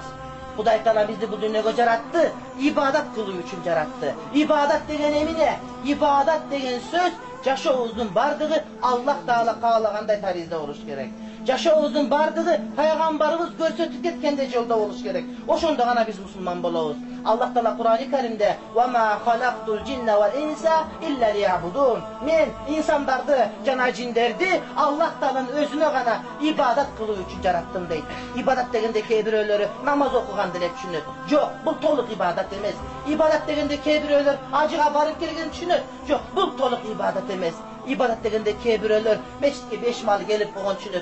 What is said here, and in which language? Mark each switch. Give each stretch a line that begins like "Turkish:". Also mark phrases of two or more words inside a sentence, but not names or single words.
Kyrgyz: Кудай Таала бизди бул дүйнөгө жаратты, ибадат кылуу үчүн жаратты. Ибадат деген эмне? Ибадат деген сөз жашообуздун бардыгы Аллах Таала каалагандай таризде болуш керек. Жашообуздун бардыгы пайгамбарыбыз көрсөтүп кеткендей жолдо болуш керек. Ошондо гана биз мусулман болобуз. Аллах Таала Кур'ани Каримде
Arabic: "وما خلقت الجن والإنس إلا ليعبدون".
Kyrgyz: Мен инсандарды жана жиндерди Аллах Тааланын өзүнө гана ибадат кылуу үчүн жараттым дейт. Ибадат дегенде кээ бирөөлөрү намаз окуган деле түшүнөт. Жок, бул толук ибадат эмес. Ибадат дегенде кээ бирөөлөр ажыга барып келген түшүнөт. Жок, бул толук ибадат эмес. Ибадат дегенде кээ бирөөлөр мечитке 5 мал келип болгон түшүнөт.